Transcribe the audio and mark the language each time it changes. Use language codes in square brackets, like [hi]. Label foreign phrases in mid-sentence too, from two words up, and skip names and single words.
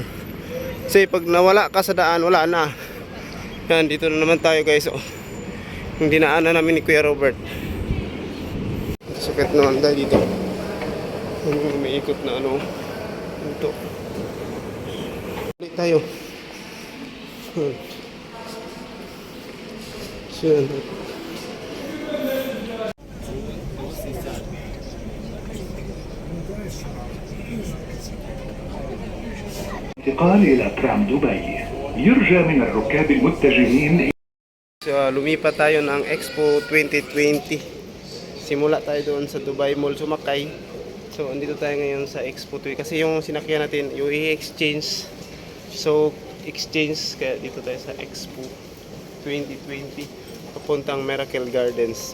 [tl] Kasi pag nawala ka sa daan, wala na. Yan, dito na naman tayo guys yung dinaanan namin ni Kuya Robert. Sukat naman tayo dito. May ikot na dito. Balik tayo. So, [ar] انتقال إلى ترام دبي يرجى من الركاب المتجهين. [tl] So lumipat tayo ng Expo 2020. Simula tayo doon sa Dubai Mall sumakay. So andito tayo ngayon sa Expo 2020 kasi yung sinakyan natin yung i-exchange. So exchange, kaya dito tayo sa Expo 2020 papuntang Miracle Gardens.